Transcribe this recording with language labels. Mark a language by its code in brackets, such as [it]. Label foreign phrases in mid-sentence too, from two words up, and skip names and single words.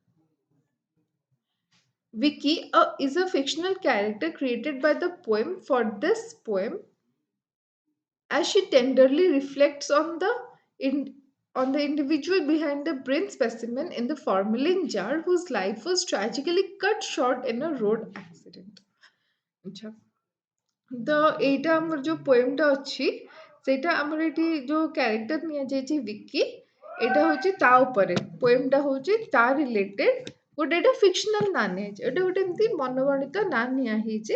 [en] Vicky is a fictional character created by the poem for this poem, as she tenderly reflects in, on the individual behind the brain specimen in the formalin jar whose life was tragically cut short in a road accident. [or] अच्छा, ତ ଏଇଟା ଆମର ଯୋଉ ପୋଏମଟା ଅଛି ସେଇଟା ଆମର ଏଠି ଯୋଉ କ୍ୟାରେକ୍ଟର ନିଆଯାଇଛି ବିକି, ଏଇଟା ହଉଛି ତା ଉପରେ ପୋଏମଟା ହଉଛି ତା ରିଲେଟେଡ, ଗୋଟେ ଏଇଟା ଫିକ୍ସନାଲ ନାଁ ନିଆଯାଇଛି, ଏଇଟା ଗୋଟେ ଏମିତି ମନଗଣିତ ନାଁ ନିଆ ହେଇଛି।